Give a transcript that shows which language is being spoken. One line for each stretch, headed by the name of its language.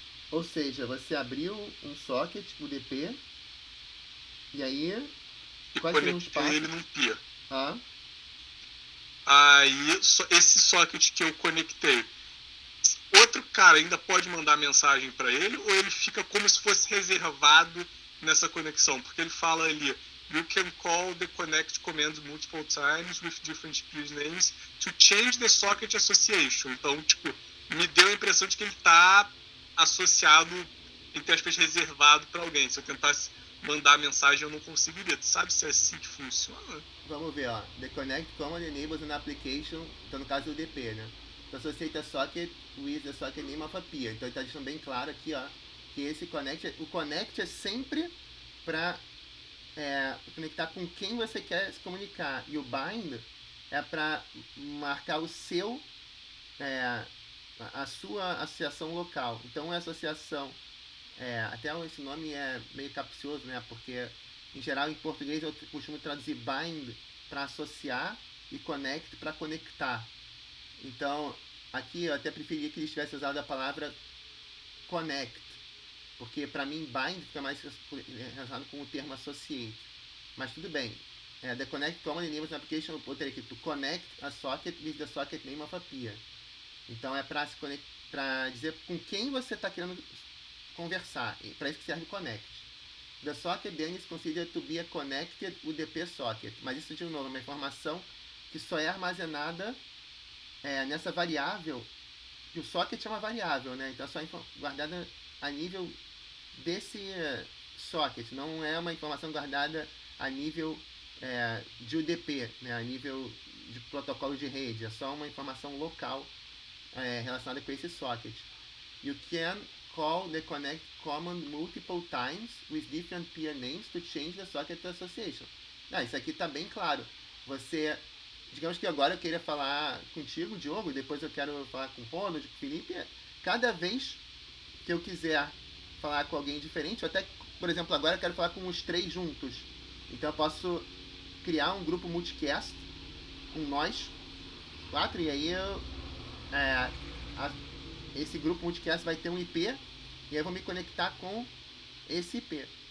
Portuguese: Ou seja, você abriu um socket UDP e aí conectei ele num peer. Ah. Aí esse socket que eu conectei, outro cara ainda pode mandar mensagem para ele ou ele fica como se fosse reservado nessa conexão? Porque ele fala ali:
English: you can call the connect command multiple times with different peer names to change the socket association.
Portuguese: Então, tipo, me deu a impressão de que ele está associado, entre aspas, reservado para alguém. Se eu tentasse mandar a mensagem, eu não conseguiria. Tu sabe se é assim que funciona? Vamos ver, ó.
English: The connect command enables an application,
Portuguese: então no caso do UDP, né?
English: To associate a socket with the socket name of a peer.
Portuguese: Então ele está deixando bem claro aqui, ó, que esse o connect é sempre para conectar com quem você quer se comunicar. E o bind é para marcar o seu, a sua associação local. Então a associação, até esse nome é meio capcioso, né? Porque em geral em português eu costumo traduzir bind para associar e connect para conectar. Então aqui eu até preferia que eles tivessem usado a palavra connect, porque para mim bind fica mais relacionado com o termo associate. Mas tudo bem.
English: The connect command enables an application,
Portuguese: eu botei aqui,
English: to connect a socket with the socket name of a peer.
Portuguese: Então é para dizer com quem você está querendo conversar. Para isso que serve o connect.
English: The socket then is considered to be a connected UDP socket.
Portuguese: Mas isso, de novo, é uma informação que só é armazenada nessa variável, que o socket é uma variável, né? Então é só guardada a nível desse socket, não é uma informação guardada a nível de UDP, né? A nível de protocolo de rede, é só uma informação local relacionada com esse socket.
English: You can call the connect command multiple times with different peer names to change the socket association.
Portuguese: Isso aqui está bem claro. Digamos que agora eu queria falar contigo, Diogo, e depois eu quero falar com o Ronald, com o Felipe. Cada vez que eu quiser falar com alguém diferente, ou até, por exemplo, agora eu quero falar com os três juntos. Então eu posso criar um grupo multicast com nós quatro, e aí esse grupo multicast vai ter um IP, e aí eu vou me conectar com esse IP.